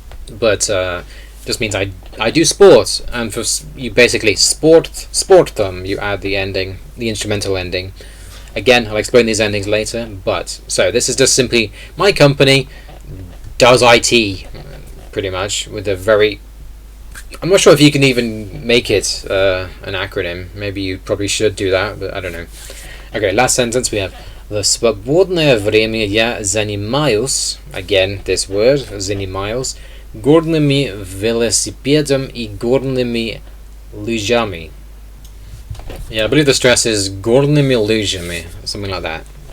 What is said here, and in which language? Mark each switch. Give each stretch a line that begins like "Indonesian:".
English: But just means I do sport, and for you basically sportum, you add the ending, the instrumental ending. Again, I'll explain these endings later. But so this is just simply my company does IT, pretty much, with a very. I'm not sure if you can even make it an acronym. Maybe you probably should do that, but I don't know. Okay, last sentence we have
Russian: в свободное время я занимаюсь,
English: again this word,
Russian: занимаюсь, горными велосипедом и горными лыжами.
English: Yeah, I believe the stress is
Russian: горными лыжами,
English: something like that.